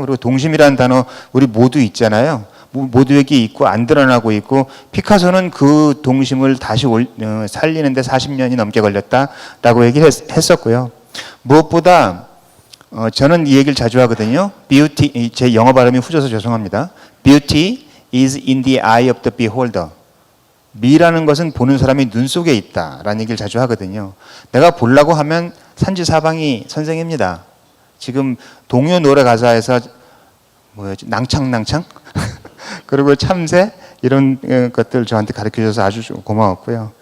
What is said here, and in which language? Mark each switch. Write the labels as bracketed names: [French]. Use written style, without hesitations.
[Korean] 그리고 동심이라는 단어 우리 모두 있잖아요. 모두에게 있고 안 드러나고 있고 피카소는 그 동심을 다시 살리는데 40년이 넘게 걸렸다라고 얘기를 했었고요. 무엇보다 저는 이 얘기를 자주 하거든요. Beauty, 제 영어 발음이 후져서 죄송합니다. [English] Beauty is in the eye of the beholder. [Korean] 미라는 것은 보는 사람이 눈 속에 있다라는 얘기를 자주 하거든요. 내가 보려고 하면 산지사방이 선생입니다. 지금 동요 노래 가사에서 낭창 그리고 참새 이런 것들 저한테 가르쳐줘서 아주 고마웠고요.